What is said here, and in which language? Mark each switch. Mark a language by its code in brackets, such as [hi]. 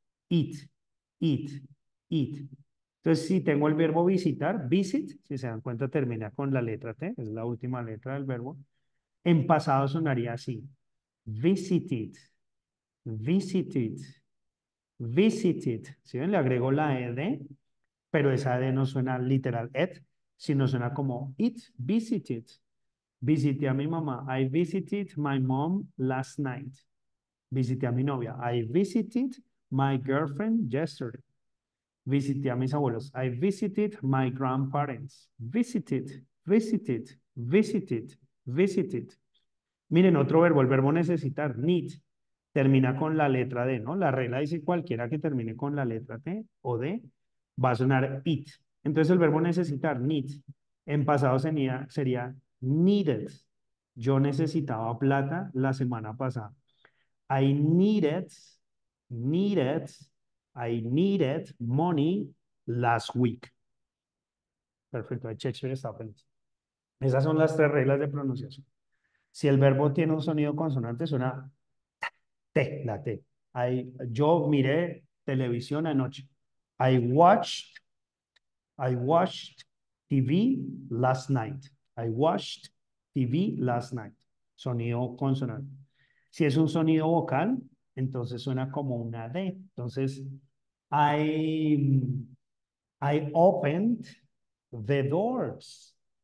[es] It, it, it. Entonces, si tengo el verbo visitar, visit, si se dan cuenta, termina con la letra T, es la última letra del verbo. En pasado sonaría así. [en] Visited, visited, visited. [es] ¿Sí ven? Le agrego la ed, pero esa ed no suena literal et, sino suena como it visited. Visité a mi mamá. [en] I visited my mom last night. [es] Visité a mi novia. [en] I visited my girlfriend yesterday. [es] Visité a mis abuelos. [en] I visited my grandparents. Visited, visited, visited, visited. [es] Miren, otro verbo, el verbo necesitar, need, termina con la letra D, ¿no? La regla dice cualquiera que termine con la letra T o D va a sonar it. Entonces el verbo necesitar, need, en pasado sería needed. Yo necesitaba plata la semana pasada. [en] I needed, needed, I needed money last week. [es] Perfecto, ahí Shakespeare está feliz. Esas son las tres reglas de pronunciación. Si el verbo tiene un sonido consonante, suena T, la T. Yo miré televisión anoche. [en] I watched, I watched TV last night. I watched TV last night. [es] Sonido consonante. Si es un sonido vocal, entonces suena como una D. Entonces, [en] I, I opened the doors.